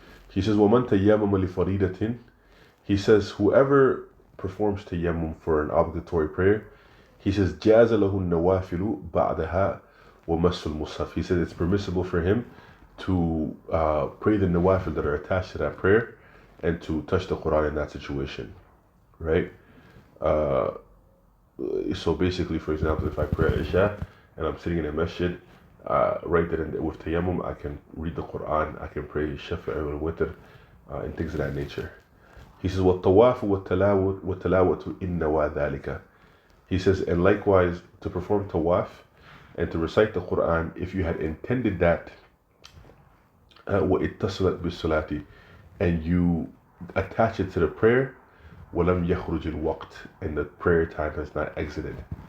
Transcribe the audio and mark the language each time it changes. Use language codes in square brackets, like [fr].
[en] He says, [ar] وَمَنْ تَيَّمَّمَ لِفَرِيدَةٍ. [en] He says, whoever performs tayammum for an obligatory prayer, he says, [ar] جَازَ لَهُ النَّوَافِلُ بَعْدَهَا وَمَسُّ الْمُصْحَفِ. [en] He says it's permissible for him to pray the nawafil that are attached to that prayer and to touch the Quran in that situation, right? So basically, for example, if I pray at Isha and I'm sitting in a masjid, right there with tayammum, I can read the Quran, I can pray Shafi'i wal Witr, and things of that nature. He says, [ar] وَالطَّوَافُ وَالتَّلَاوَةُ إِنَّوَا ذَلِكَ. [en] He says, and likewise, to perform tawaf and to recite the Quran, if you had intended that, [ar] وَإِتَّصَلَتْ بِالصَّلَاةِ, [en] and you attach it to the prayer, [ar] وَلَمْ يَخْرُجِ الْوَقْتِ, [en] and the prayer time has not exited.